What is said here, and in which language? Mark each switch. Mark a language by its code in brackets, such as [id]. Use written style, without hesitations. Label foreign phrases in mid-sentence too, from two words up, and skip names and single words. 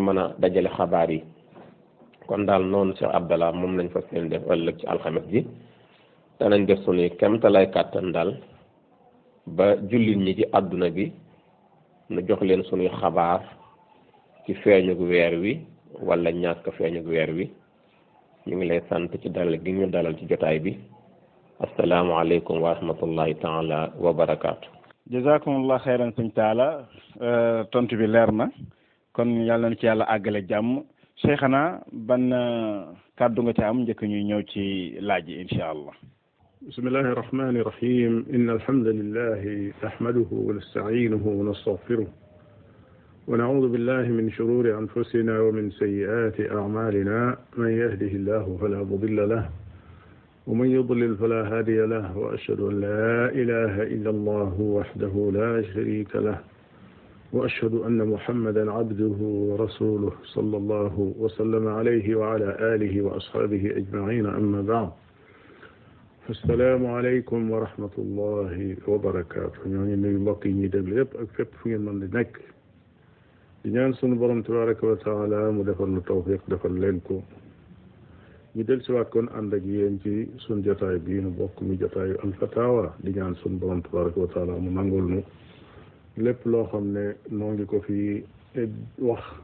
[wo] mën a dajale xabaar yi kon daal noonu Cheikh Abdallah moom lañ fa seen def ëllëg ci alxames ji danañ def sunuy kemtalay kàttan daal ba jullit ñi ci àdduna bi nu jox leen sunuy xabaar ci feeñug weer wi wala ñàkk feeñug weer wi ñu ngi lay sant ci dalal gi ñu dalal ci jotaay bi [ar] السلام عليكم ورحمة الله تعالى وبركاته. جزاكم الله خيرا [wo] sëñ taala tontu bi leer na kon yàlla na ci yàlla àggale jàmm Cheikhana ban kàddu nga ci am njëkk ñuy ñëw ci laaj yi [ar] إن شاء الله. بسم الله الرحمن الرحيم إن الحمد لله نحمده ونستعينه ونستغفره ونعوذ بالله من شرور أنفسنا ومن سيئات أعمالنا من يهده الله فلا مضل له ومن يضلل فلا هادي له و man yudlil fala hadiya lahu wa أشهد أن لا إله إلا الله وحده لا شريك له وأشهد أن محمدا عبده ورسوله صلى الله وسلم عليه وعلى آله وأصحابه أجمعين أما بعد السلام عليكم ورحمة الله وبركاته [wo] ñoo ngi nuyu mbokk yi ñuy déglu yëpp ak fépp fu ngeen mën di nekk di ñaan sunu borom [ar] تبارك وتعالى [wo] mu defal nu tawfiq defal leen ko ñu del siwaat kon ànd ak yéen ci sunu jotaay bii nu bokk mi jotaayu alfatawa di ñaan sunu borom [ar] تبارك وتعالى [wo] mu nangul nu lépp loo xam ne noo ngi ko fi wax